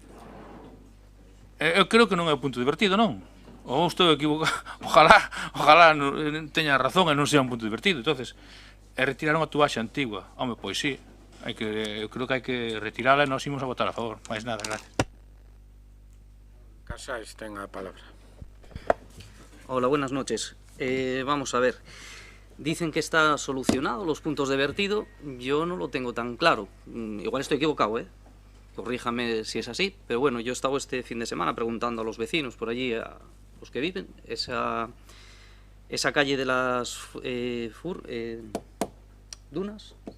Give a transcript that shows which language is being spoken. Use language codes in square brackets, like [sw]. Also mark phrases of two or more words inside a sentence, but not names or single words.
[gl] Eu creo que non é o punto de vertido, non? Ou estou equivocado, ojalá teña razón e non sea un punto de vertido. Entonces, é retirar unha tubaxe antigua. Home, pois sí, eu creo que hai que retirala e nós imos a votar a favor. Mais nada, gracias. Casais ten a palabra. [es] Hola, buenas noches. Vamos a ver. Dicen que está solucionado los puntos de vertido. Yo no lo tengo tan claro. Igual estoy equivocado, corríjame si es así. Pero bueno, yo he estado este fin de semana preguntando a los vecinos por allí, a los que viven, esa calle de las dunas.